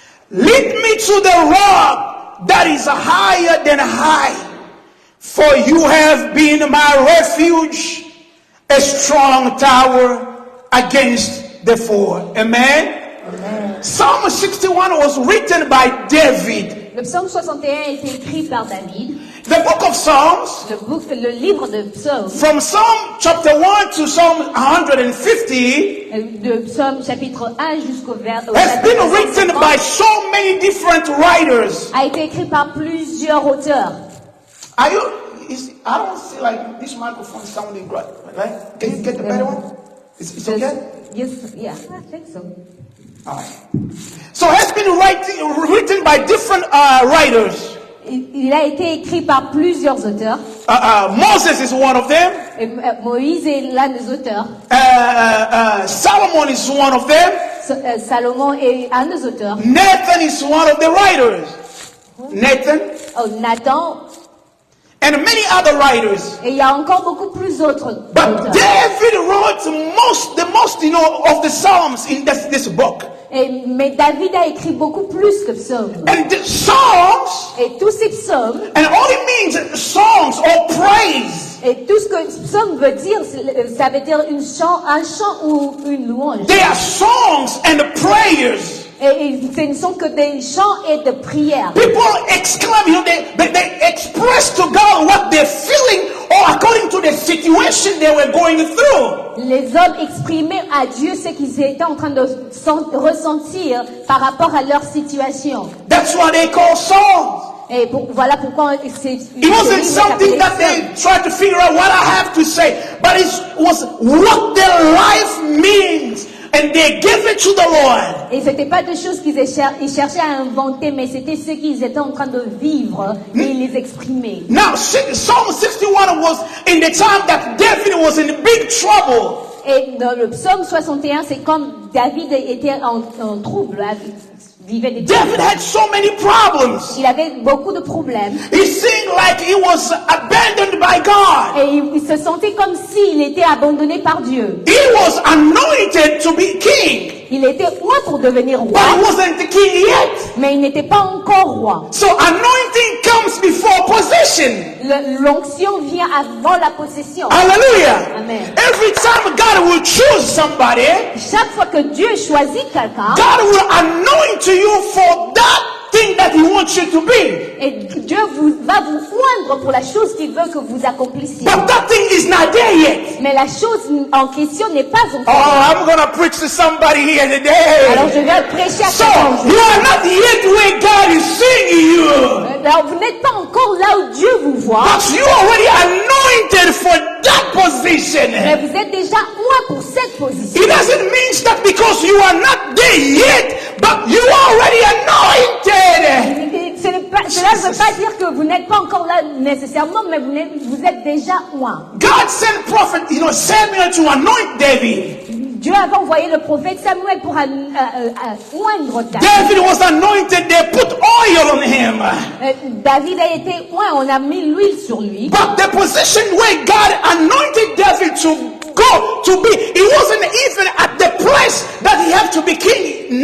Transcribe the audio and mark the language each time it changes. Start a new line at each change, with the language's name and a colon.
English: Lead me to the rock that is higher than high. For you have been my refuge, a strong tower against the foe. Amen? Amen. Psalm 61 was written by David.
French: Le psaume 61 a été écrit par David.
English: The book of Psalms,
French: le livre de Psaume,
English: from Psalm chapter 1 to Psalm 150,
French: de Psaume chapitre 1 jusqu'au
English: has been written by so many different writers.
French: A été écrit par plusieurs auteurs.
English: I don't see like this microphone sounding great, right? Can you get the better one? It's okay? Yes, yeah, I think so. All right. So it has been written by different writers.
French: Il a été écrit par plusieurs auteurs.
English: Moses is one of them.
French: Et, Moïse est l'un des auteurs.
English: Solomon is one of them.
French: Salomon est un des auteurs.
English: Nathan is one of the writers. Nathan. Oh, Nathan. And many other writers.
French: Et il y a encore beaucoup plus d'autres.
English: But David wrote the most, of the Psalms in this book.
French: Mais David a écrit beaucoup plus que psaumes.
English: And the Psalms,
French: Et tous ces psaumes,
English: and all it means songs or praise.
French: et tout ce que psaume veut dire, ça veut dire un chant ou une louange.
English: They are songs and prayers.
French: Et ce ne sont que des chants et de prières.
English: People exclaim, they express to God what they're feeling or according to the situation they were going through.
French: Les hommes exprimaient à Dieu ce qu'ils étaient en train de ressentir par rapport à leur situation.
English: That's what they call songs.
French: Et voilà pourquoi c'est...
English: It wasn't something that they tried to figure out what I have to say, but it was what their life means. And they gave it to the Lord.
French: Et c'était pas des choses qu'ils cherchaient à inventer, mais c'était ce qu'ils étaient en train de vivre et ils les exprimaient.
English: Now, Psalm 61 was in the time that David was in big trouble.
French: Et dans le psaume 61, c'est comme David était en trouble, vivait des
English: David had so many problems.
French: Il avait beaucoup de problèmes.
English: It seemed like he was abandoned by God.
French: Et il se sentait comme s'il était abandonné par Dieu.
English: He was anointed to be king.
French: Il était roi pour devenir roi,
English: But he wasn't the king yet.
French: mais il n'était pas encore roi.
English: So anointing comes before possession.
French: L'onction vient avant la possession.
English: Hallelujah. Amen. Every time God will choose somebody,
French: Chaque fois que Dieu choisit quelqu'un,
English: God will anoint you for that thing that He wants you to be.
French: et Dieu va vous oindre pour la chose qu'il veut que vous accomplissiez.
English: But that thing is not there yet.
French: Mais la chose en question n'est pas
English: Oh,
French: encore.
English: I'm going to preach to somebody here
French: Alors
English: today.
French: je vais prêcher à
English: So,
French: quelqu'un.
English: you are not yet where God is seeing you.
French: Alors vous n'êtes pas encore là où Dieu vous voit,
English: But you are already anointed for that position.
French: mais vous êtes déjà loin pour cette position.
English: It doesn't mean that because you are not there yet, but you are already anointed.
French: Cela ne veut pas dire que vous n'êtes pas encore là nécessairement, mais vous êtes déjà loin.
English: God sent prophet, Samuel to anoint David.
French: Dieu avait envoyé le prophète Samuel pour oindre David.
English: David was anointed. They put oil on him.
French: David a été oint, on a mis l'huile sur lui.
English: But the position where God anointed David to go to be, he wasn't even at the place that he had to be king.